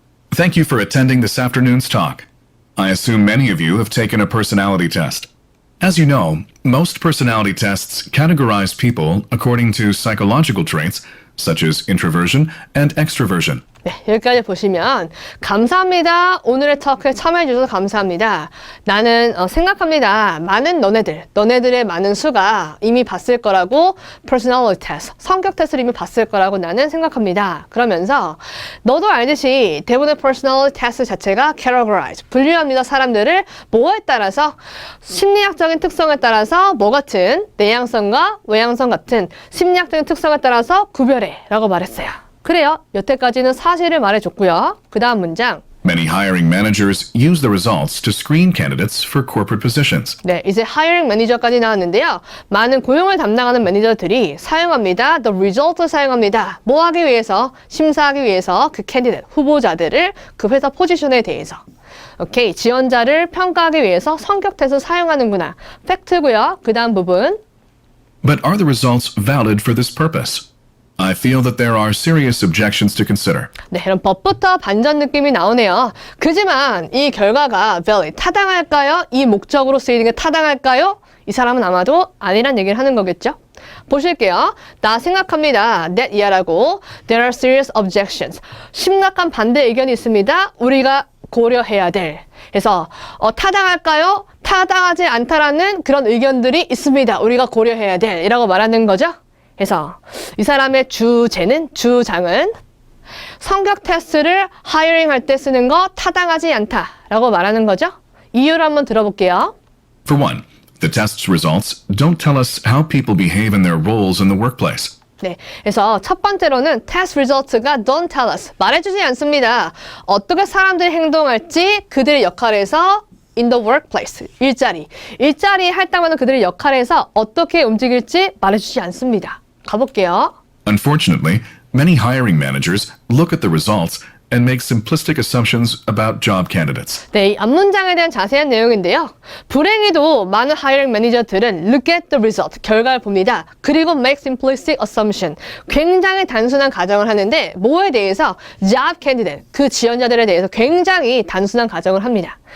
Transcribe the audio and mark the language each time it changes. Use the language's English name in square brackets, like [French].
[English] Thank you for attending this afternoon's talk. I assume many of you have taken a personality test. As you know, most personality tests categorize people according to psychological traits such as introversion and extroversion. [Korean] 네, 여기까지 보시면 감사합니다. 오늘의 터크에 참여해 주셔서 감사합니다. 나는 생각합니다. 많은 너네들의 많은 수가 이미 봤을 거라고 personality test, 성격 테스트를 이미 봤을 거라고 나는 생각합니다. 그러면서 너도 알듯이 대부분의 personality test 자체가 categorize, 분류합니다. 사람들을 뭐에 따라서 심리학적인 특성에 따라서 뭐 같은 내향성과 외향성 같은 심리학적인 특성에 따라서 구별해 라고 말했어요. 그래요. 여태까지는 사실을 말해줬고요. 그 다음 문장. [English] Many hiring managers use the results to screen candidates for corporate positions. [Korean] 네, 이제 하이링 매니저까지 나왔는데요. 많은 고용을 담당하는 매니저들이 사용합니다. [English] The result [Korean] 을 사용합니다. 뭐 하기 위해서? 심사하기 위해서 그 캔디데이트, 후보자들을 그 회사 포지션에 대해서. 오케이, 지원자를 평가하기 위해서 성격 테스트를 사용하는구나. 팩트고요. 그 다음 부분. [English] But are the results valid for this purpose? I feel that there are serious objections to consider. [Korean] 네, 그럼 법부터 반전 느낌이 나오네요. 그지만 이 결과가 valid, 타당할까요? 이 목적으로 쓰이는 게 타당할까요? 이 사람은 아마도 아니란 얘기를 하는 거겠죠? 보실게요. 나 생각합니다. [English] that [Korean] 이하라고 [English] there are serious objections. [Korean] 심각한 반대 의견이 있습니다. 우리가 고려해야 될. 그래서 타당할까요? 타당하지 않다라는 그런 의견들이 있습니다. 우리가 고려해야 될 이라고 말하는 거죠. 그래서 이 사람의 주장은 성격 테스트를 하이어링 할 때 쓰는 거 타당하지 않다라고 말하는 거죠. 이유를 한번 들어볼게요. [English] For one, the test's results don't tell us how people behave in their roles in the workplace. [Korean] 네, 그래서 첫 번째로는 [English] test results [Korean] 가 [English] don't tell us, [Korean] 말해주지 않습니다. 어떻게 사람들이 행동할지 그들의 역할에서 [English] in the workplace, [Korean] 일자리에 할당하는 그들의 역할에서 어떻게 움직일지 말해주지 않습니다. 가볼게요. [English] Unfortunately, many hiring managers look at the results and make simplistic assumptions about job candidates. [Korean] 네, 이 앞문장에 대한 자세한 내용인데요. 불행히도 많은 하이어링 매니저들은 [English] look at the result, [Korean] 결과를 봅니다. 그리고 [English] make simplistic assumption, [Korean] 굉장히 단순한 가정을 하는데 뭐에 대해서? job candidate, 그 지원자들에 대해서 굉장히 단순한 가정을 합니다.